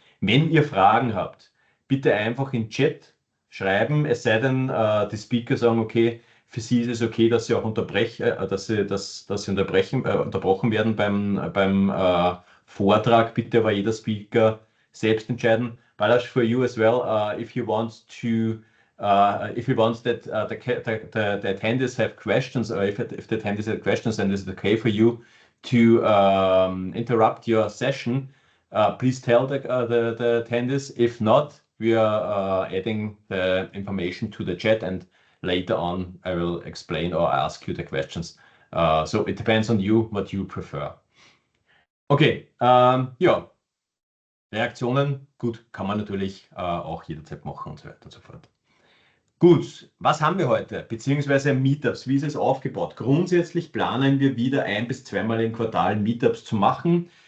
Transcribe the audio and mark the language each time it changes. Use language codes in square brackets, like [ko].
[de] Wenn ihr Fragen habt, bitte einfach in Chat schreiben, es sei denn, die Speaker sagen, okay, für sie ist es okay, dass sie auch unterbrochen werden beim Vortrag. Bitte aber jeder Speaker selbst entscheiden. [en] Balash, for you as well, if you want that the attendees have questions, or if the attendees have questions, then it's okay for you to interrupt your session. Please tell the attendees. If not, we are adding the information to the chat, and later on I will explain or ask you the questions. So it depends on you, what you prefer. [de] Okay, ja, Reaktionen, gut, kann man natürlich auch jederzeit machen und so weiter und so fort. Gut, was haben wir heute? Beziehungsweise Meetups, wie ist es aufgebaut? Grundsätzlich planen wir wieder 1- bis 2-mal im Quartal Meetups zu machen.